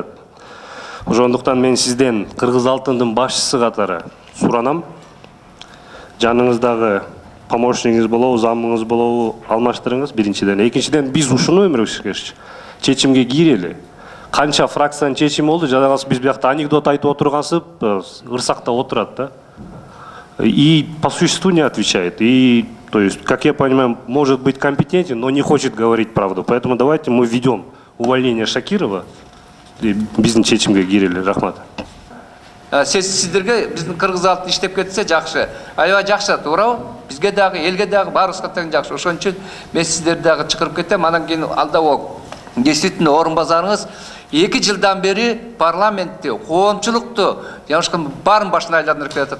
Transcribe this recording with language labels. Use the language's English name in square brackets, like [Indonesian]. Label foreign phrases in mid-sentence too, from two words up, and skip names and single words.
[Kyrgyz] Ошондуктан мен сизден Кыргыз алтындын башчысы катары суранам. Жаныңыздагы помощнигиңиз болобу, замыңыз болобу алмаштырыңыз биринчиден. Экинчиден, биз ушуну өмүрүбүз чечимге кирели. Канча фракциянын чечими болду, жада калса биз биякта анекдот айтып отургансып, ырсакта отурат да. [Russian] И по существу не отвечает. И, то есть, как я понимаю, может быть компетентен, но не хочет говорить правду. Поэтому давайте мы введем увольнение Шакирова и [Kyrgyz] биздин чечимге кирели. Рахмат. Сиздерге биздин Кыргыз алтын иштеп кетсе жакшы. Аябай жакшы, туурабы? Бизге дагы, элге дагы, баарыбызга тең жакшы. Ошон үчүн мен сиздерди дагы чакырып кетем. Анан кийин алда действительно орун базарыңыз 2 жылдан бери парламентте коомчулукту баарын башына айландырып келатат.